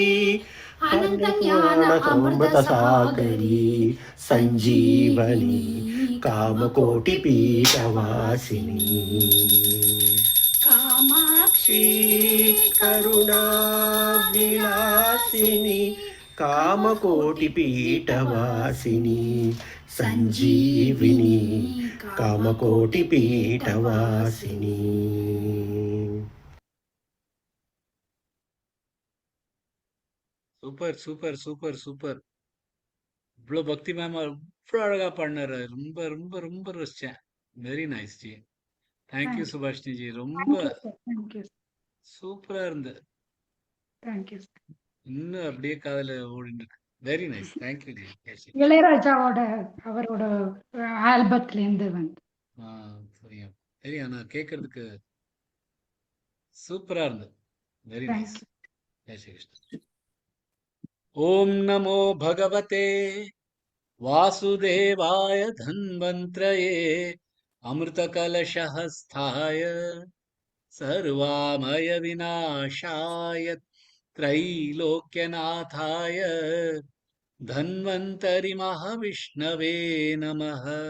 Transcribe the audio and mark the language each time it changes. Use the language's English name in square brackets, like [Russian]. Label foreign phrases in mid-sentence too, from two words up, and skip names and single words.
[Sanskrit] अनन्तज्ञानामृतसागरी संजीवनी कामकोटिपीठवासिनी कामाक्षी करुणा विलासिनी कामकोटिपीठवासिनी संजीविनी कामकोटिपीठवासिनी. [Tamil] சூப்பர் சூப்பர் சூப்பர் சூப்பர். இவ்வளோ பக்தி மேம் அவ்வளோ அழகா பாடினாரு. ரொம்ப ரொம்ப ரொம்ப ரசிச்சேன். [English] very nice [Tamil] ஜி. தேங்க்யூ சுபாஷினி ஜி. ரொம்ப சூப்பரா இருந்து. இன்னும் அப்படியே காதல ஓடிட்டு இருக்கு. [English] very nice. [Tamil] தேங்க்யூ ஜி. இளையராஜாவோட அவரோட ஆல்பத்துல இருந்து வந்து தெரியும் தெரியும். ஆனா கேட்கறதுக்கு சூப்பரா இருந்து. [English] very nice. [Tamil] ஜெய் ஸ்ரீ கிருஷ்ணா. [Sanskrit] ओम नमो भगवते वासुदेवाय धन्वन्त्रये अमृतकलशहस्ताय सर्वामय विनाशाय त्रैलोक्यनाथाय धन्वन्तरि महाविष्णवे नमः.